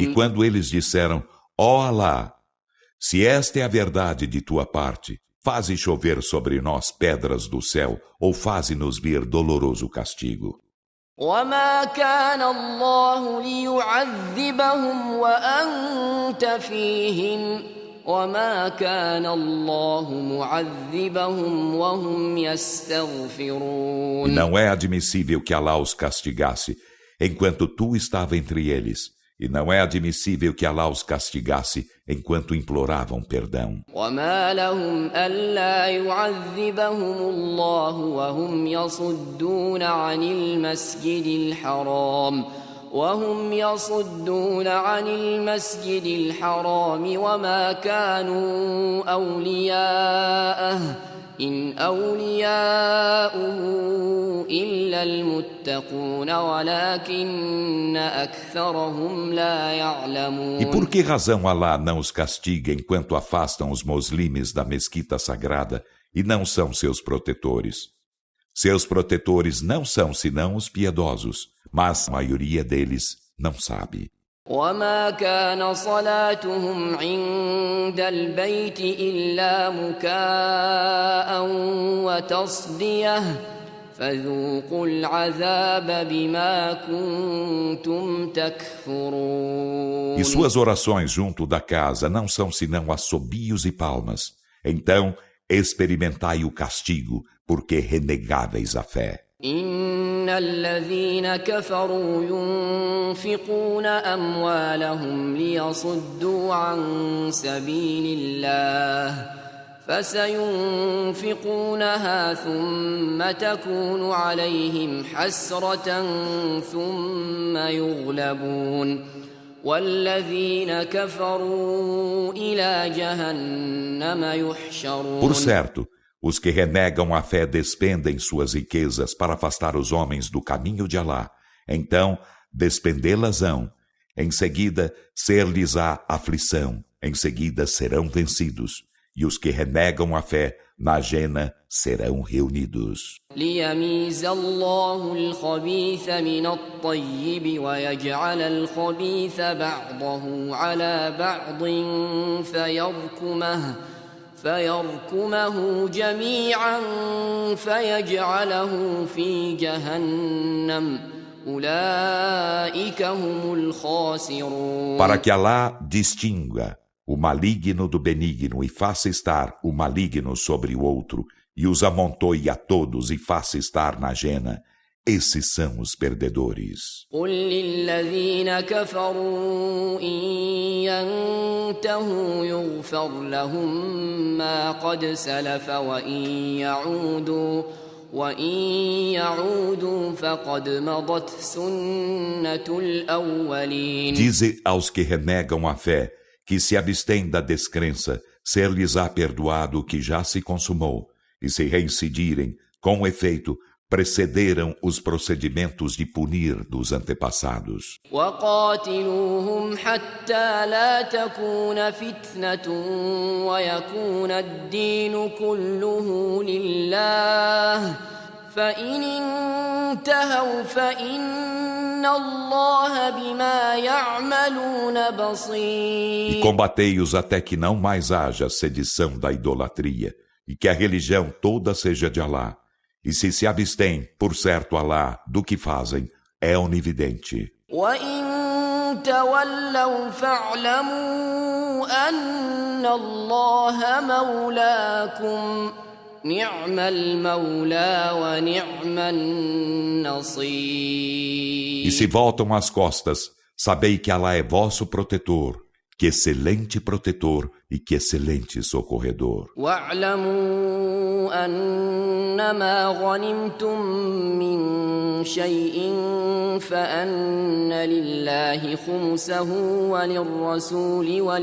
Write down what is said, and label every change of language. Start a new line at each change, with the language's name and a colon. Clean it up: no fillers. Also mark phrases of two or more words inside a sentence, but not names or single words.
Portuguese: E quando eles disseram: ó Alá, se esta é a verdade de tua parte, faze chover sobre nós pedras do céu, ou faze-nos vir doloroso castigo.
Arabic: وَمَا كَانَ اللَّهُ لِيُعَذِّبَهُمْ وَأَنْتَ فِيهِمْ وَمَا كَانَ اللَّهُ مُعَذِّبَهُمْ وَهُمْ يَسْتَغْفِرُونَ.
Portuguese: E não é admissível que Alá os castigasse, enquanto tu estava entre eles. E não é admissível que Alá os castigasse enquanto imploravam perdão.
Arabic: وَمَا لَهُمْ أَلَّا يُعَذِّبَهُمُ اللَّهُ وَهُمْ يَصُدُّونَ عَنِ الْمَسْجِدِ الْحَرَامِ وَمَا كَانُوا أَوْلِيَاءَهُ إِنْ أَوْلِيَاؤُهُ إِلَّا الْمُتَّقُونَ وَلَكِنَّ أَكْثَرَهُمْ لَا يَعْلَمُونَ.
Portuguese: E por que razão Alá não os castiga enquanto afastam os muslimes da mesquita sagrada e não são seus protetores? Seus protetores não são senão os piedosos, mas a maioria deles não sabe.
Arabic: وَمَا كَانَ صَلَاتُهُمْ عِندَ الْبَيْتِ إِلَّا مُكَاءً وَتَصْدِيَةً فَذُوقُوا الْعَذَابَ بِمَا كُنتُمْ تَكْفُرُونَ.
Portuguese: E suas orações junto da casa não são senão assobios e palmas. Então, experimentai o castigo, porque renegáveis a fé.
Arabic: إِنَّ الَّذِينَ كَفَرُوا يُنْفِقُونَ أَمْوَالَهُمْ لِيَصُدُّوا عَنْ سَبِيلِ اللَّهِ فَسَيُنْفِقُونَهَا ثُمَّ تَكُونُ عَلَيْهِمْ حَسْرَةً ثُمَّ يُغْلَبُونَ وَالَّذِينَ كَفَرُوا إِلَى جَهَنَّمَ يُحْشَرُونَ.
Portuguese: Por certo, os que renegam a fé despendem suas riquezas para afastar os homens do caminho de Alá. Então, despendê-las-ão. Em seguida, ser-lhes-á aflição. Em seguida, serão vencidos. E os que renegam a fé, na jena, serão reunidos.
Arabic: لِيَمِيزَ اللَّهُ الْخَبِيثَ مِنَ الطَّيِّبِ وَيَجْعَلَ الْخَبِيثَ بَعْضَهُ عَلَى بَعْضٍ فيركمه جميعا فيجعله في جهنم أولئك هم الخاسرون.
Portuguese: Para que Alá distinga o maligno do benigno e faça estar o maligno sobre o outro, e os amontoe a todos e faça estar na jena, esses são os perdedores.
Arabic: قل للذين كفروا إن ينتهوا يغفر لهم ما قد سلف وإن يعودوا فقد مضت سنة الأولين.
Portuguese: Dize aos que renegam a fé que se abstêm da descrença, ser-lhes-á perdoado o que já se consumou, e se reincidirem, com efeito, precederam os procedimentos de punir dos antepassados.
Arabic: وَقَاتِلُوهُمْ حَتَّى لَا تَكُونَ فِتْنَةٌ وَيَكُونَ الدِّينُ كُلُّهُ لِلَّهِ فَإِنِ انتهوا فَإِنَّ اللَّهَ بِمَا يَعْمَلُونَ بَصِيرٌ.
Portuguese: E combatei-os até que não mais haja sedição da idolatria, e que a religião toda seja de Alá. E se abstêm, por certo Alá, do que fazem, é onividente.
Arabic: وَإِن تَوَلَّوْا فَاعْلَمُوا أَنَّ اللَّهَ مَوْلَاكُمْ نِعْمَ الْمَوْلَى وَنِعْمَ النَّصِيرُ.
Portuguese: E se voltam as costas, sabei que Alá é vosso protetor, que excelente protetor e que excelente socorredor.
Arabic: وَاعْلَمُوا أَنَّمَا غَنِمْتُم مِّن شَيْءٍ فَأَنَّ لِلَّهِ خُمُسَهُ وَلِلرَّسُولِ